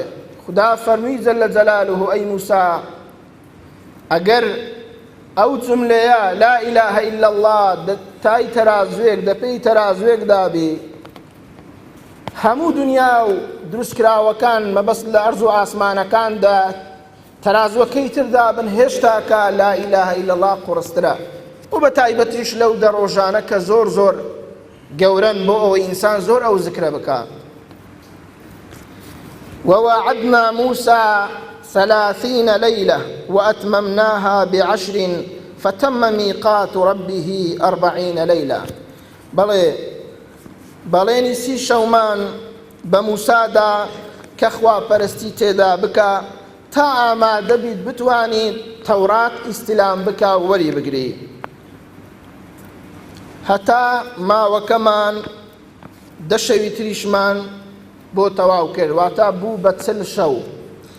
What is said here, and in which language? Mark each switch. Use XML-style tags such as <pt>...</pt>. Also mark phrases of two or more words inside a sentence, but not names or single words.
<ckb>خدا فەرمی</ckb> <ar>جەلە جەلالوه</ar> <ckb>ئەی موسا ئەگەر ئەو جملەیە</ckb> <ar>لا ئیلاهە ئیلا الله</ar> <ckb>تای تەرازوێک دەپێی تەرازوێک دابی، هەموو دنیا و دروستکراوەکان مەبەست لە ئەرز و ئاسمانەکاندا تەرازوەکەی تر دابن هێشتاکە</ckb> <ar>لا ئیلاهە ئیلا الله</ar> <ckb>قوڕسترە. و بە تایبەتیش لەو دەڕۆژانە کە زۆر زۆر گەورەن بۆ ئەوەی ئینسان زۆر ئەو ذکرە بکە.</ckb> <ar>ووعدنا موسى 30 ليلة وأتممناها ب10 فتم ميقات ربه 40 ليلة.</ar> <ckb>بەڵێنی 30 شەومان بە موسادا کە خوا پەرستی تێدا بکە تا ئامادە بیت بتوانیت تەورات ئیستیلام بکە و وەری بگری. هەتا ماوەکەمان 10 شەوی تریشمان بۆ تەواو کرد، واتە بوو بە 40 شەو.</ckb>